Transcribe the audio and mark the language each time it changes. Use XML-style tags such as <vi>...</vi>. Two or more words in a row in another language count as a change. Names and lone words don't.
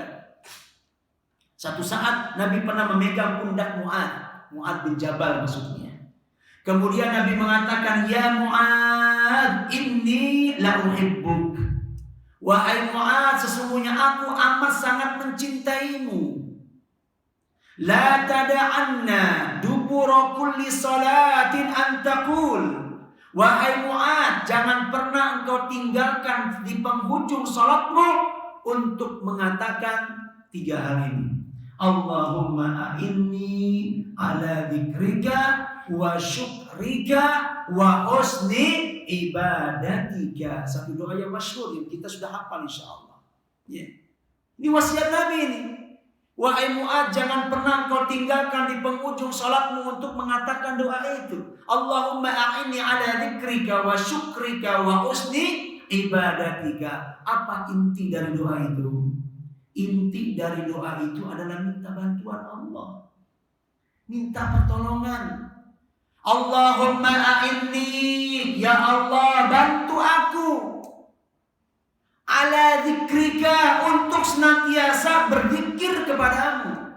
<id>Satu saat Nabi pernah memegang pundak Mu'adz bin Jabal maksudnya. Kemudian Nabi mengatakan, "Ya Mu'adz,</id> <ar>إني لأحبك."</ar> <id>Wahai Mu'adz, sesungguhnya aku amat sangat mencintaimu.</id> <ar>لا تدعن دبر كل صلاة أن تقول.</ar> <id>Wahai Mu'adz, jangan pernah engkau tinggalkan di penghujung salatmu untuk mengatakan 3 hal ini.</id> <ar>اللهم أعني على ذكرك وشكرك شكرك وحسن عبادتك.</ar> <id>Satu doa yang masyhur yang kita sudah hafal insyaallah. Ya. Ini wasiat Nabi ini. Wahai Mu'adz, jangan pernah kau tinggalkan di penghujung salatmu untuk mengatakan doa itu.</id> <ar>اللهم أعني على ذكرك وشكرك وحسن عبادتك.</ar> <id>Apa inti dari doa itu? Inti dari doa itu adalah minta bantuan Allah. Minta pertolongan.</id> <ar>اللهم أعني,</ar> <id>ya Allah bantu aku.</id> <ar>على ذكرك,</ar> <id>untuk senantiasa berzikir kepadamu.</id>